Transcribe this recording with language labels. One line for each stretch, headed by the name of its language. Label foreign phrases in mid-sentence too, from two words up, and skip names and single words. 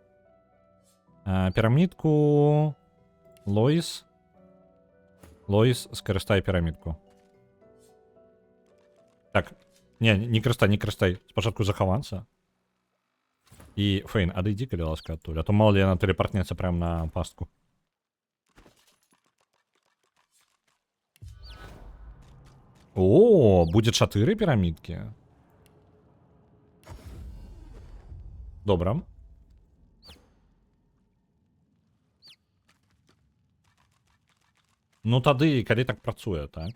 Belarusian: Пірамідку... Лоис. Лоис, скарыстай пірамідку. Так, не карыстай. Спачатку захавацца. І, Фейн, адыдзі, калі ласка, адтуль. А то
Russian: мало ли
Belarusian: яна тэлепартнецца прям на пастку. О, будзе 4 пірамідкі. Добра. Ну тады, калі так працуе, так?